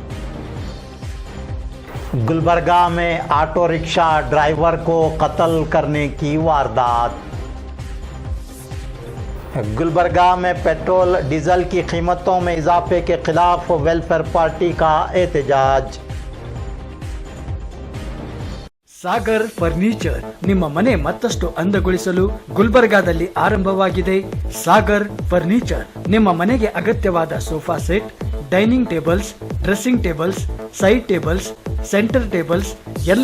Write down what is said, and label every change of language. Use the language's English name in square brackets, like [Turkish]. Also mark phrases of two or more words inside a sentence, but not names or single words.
[Urdu] गुलबर्गा में [English] auto rickshaw driver [Urdu] کو قتل کرنے کی واردات. गुलबर्गा में [English] petrol diesel [Urdu] کی قیمتوں میں اضافے کے خلاف वेलफेयर पार्टी کا احتجاج। [Kannada] ಸಾಗರ್ ಫರ್ನಿಚರ್ ನಿಮ್ಮ ಮನೆ ಮತ್ತಷ್ಟು ಅಂದಗೊಳಿಸಲು ಗುಲ್ಬರ್ಗಾದಲ್ಲಿ ಆರಂಭವಾಗಿದೆ ಸಾಗರ್ ಫರ್ನಿಚರ್. ನಿಮ್ಮ ಮನೆಗೆ ಅಗತ್ಯವಾದ [English] sofa set, dining tables, dressing tables, side tables, center tables, [Kannada] ಎಲ್ಲ